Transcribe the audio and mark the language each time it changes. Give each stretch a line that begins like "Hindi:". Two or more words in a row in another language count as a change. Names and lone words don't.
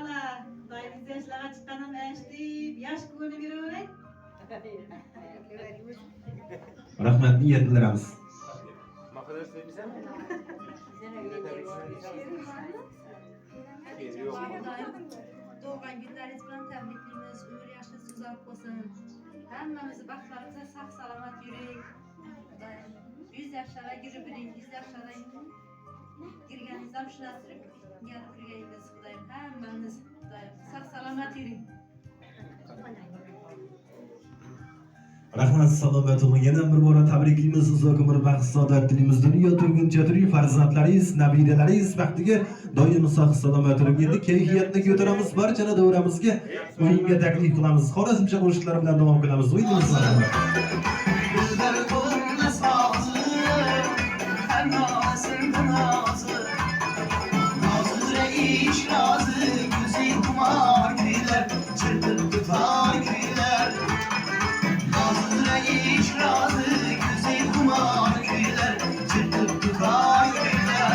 Turkmen: Xudayım yüz yaşlara çıqqanam eşdip, yaş ko'rib yuraveray. Rahmat, niyetlerimiz. Doğgan günleriniz bilen tebriklerimiz, ömür yaşınız uzak olsun. Hemmemizi baklarınıza sağ salamat yürüyün. 100 yaşlara girip 100 yaşlara girgenizden şuna sürüp gelip yürüyeniz Xudayım. Hemmeniz Xudayım sağ salamat yürüyün.
Uzbek: Rahmat, salomat olun. Yana bir bora tabriklaymiz. Uzoq umr, baxt, saodat tilimiz. Dunyo turguncha turli farzandlaringiz, nabiralaringiz baxtiga doim sog' salomat turib, endi kayfiyatni ko'taramiz, barchani davramizga o'yinga taklif qilamiz. Xorazmcha qo'shiqlar bilan davom qilamiz. O'yinimiz bilan.
Turkish: Dilber kolumda sazı, her nazında nazı. Nazı reis razı, gözü kumar güler, çırpıp tutar güler. Nazı reis razı, gözü kumar güler, çırpıp tutar güler.